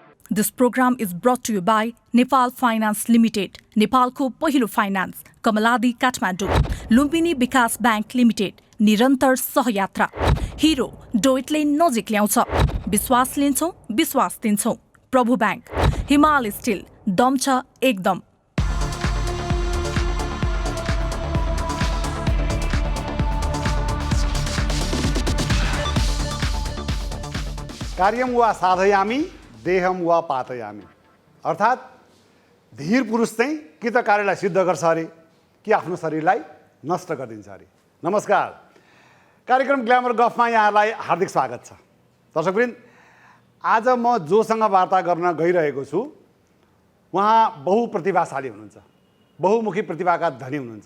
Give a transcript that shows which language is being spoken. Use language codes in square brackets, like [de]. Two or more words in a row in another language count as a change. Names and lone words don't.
[en] This program is brought to you by Nepal Finance Limited, [ne] नेपालको पहिलो फाइनान्स, कमलादी काठमाडौँ, लुम्बिनी विकास ब्याङ्क लिमिटेड, निरन्तर सहयात्रा, हिरो डोइटले नजिक ल्याउँछ, विश्वास लिन्छौँ, विश्वास दिन्छौँ, प्रभु ब्याङ्क, हिमाल स्टिल, दम छ एकदम। [sa] कार्यम वा साधयामी देहम वा पातयामी, [ne] अर्थात् धीर पुरुष चाहिँ कि त कार्यलाई सिद्ध गर्छ अरे कि आफ्नो शरीरलाई नष्ट गरिदिन्छ अरे। नमस्कार, कार्यक्रम ग्ल्यामर गफमा यहाँलाई हार्दिक स्वागत छ। दर्शकवृन्द, आज म जोसँग वार्ता गर्न गइरहेको छु उहाँ बहुप्रतिभाशाली हुनुहुन्छ, बहुमुखी प्रतिभाका धनी हुनुहुन्छ।